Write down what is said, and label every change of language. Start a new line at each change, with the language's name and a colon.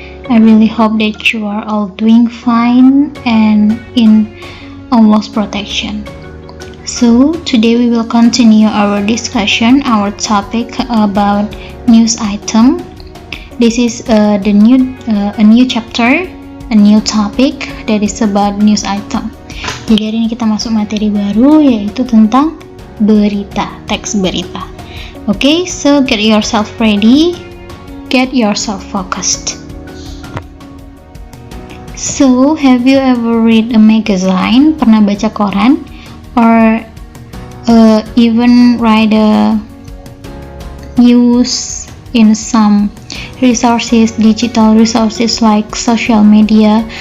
English: I really hope that you are all doing fine and in Allah's protection. So today we will continue our discussion, our topic about news item. This is a new chapter, a new topic that is about news item.
Indonesian: Jadi hari ini kita masuk materi baru, yaitu tentang berita, teks berita.
English: Okay, so get yourself ready, get yourself focused. So, have you ever read a magazine?
Indonesian: Pernah baca koran?
English: Or even read a news in some resources, digital resources like social media?